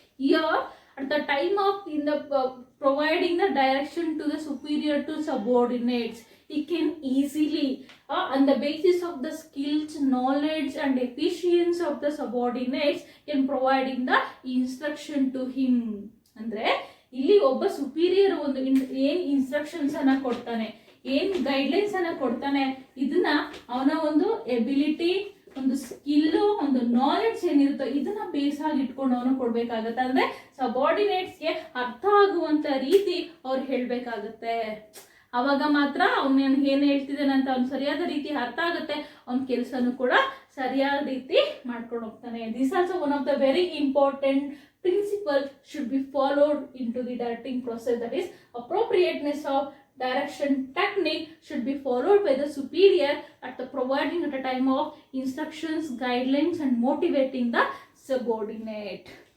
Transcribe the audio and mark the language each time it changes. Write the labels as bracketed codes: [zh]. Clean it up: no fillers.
[en] Here at the time of providing the direction to the superior to subordinates, he can easily on the basis of the skills, knowledge and efficiency of the subordinates in providing the instruction to him. [kn] ಅಂದ್ರೆ ಇಲ್ಲಿ ಒಬ್ಬ superior ಒಂದು ಏನ್ instructions ಅನ್ನ ಕೊಡ್ತಾನೆ, ಏನ್ guidelines ಅನ್ನ ಕೊಡ್ತಾನೆ, ಇದನ್ನ ಅವನ ಒಂದು ಎಬಿಲಿಟಿ, ಒಂದು ಸ್ಕಿಲ್, ಒಂದು ನಾಲೆಡ್ಜ್ ಏನಿರುತ್ತೋ ಇದನ್ನ ಬೇಸ್ ಆಗಿ ಇಟ್ಕೊಂಡು ಅವನು ಕೊಡ್ಬೇಕಾಗತ್ತೆ. ಅಂದ್ರೆ ಸಬಾರ್ಡಿನೇಟ್ಸ್ಗೆ ಅರ್ಥ ಆಗುವಂತ ರೀತಿ ಅವ್ರು ಹೇಳ್ಬೇಕಾಗತ್ತೆ. ಅವಾಗ ಮಾತ್ರ ಅವ್ನು ಏನ್ ಹೇಳ್ತಿದ್ದಾನೆ ಅಂತ ಅವ್ನು ಸರಿಯಾದ ರೀತಿ ಅರ್ಥ ಆಗುತ್ತೆ, ಅವ್ನ ಕೆಲಸನೂ ಕೂಡ ಸರಿಯಾದ ರೀತಿ ಮಾಡ್ಕೊಂಡು ಹೋಗ್ತಾನೆ. [en] This also one of the very important principle should be followed into the directing process. That is, appropriateness of direction technique should be followed by the superior at the providing at a time of instructions, guidelines and motivating the subordinate.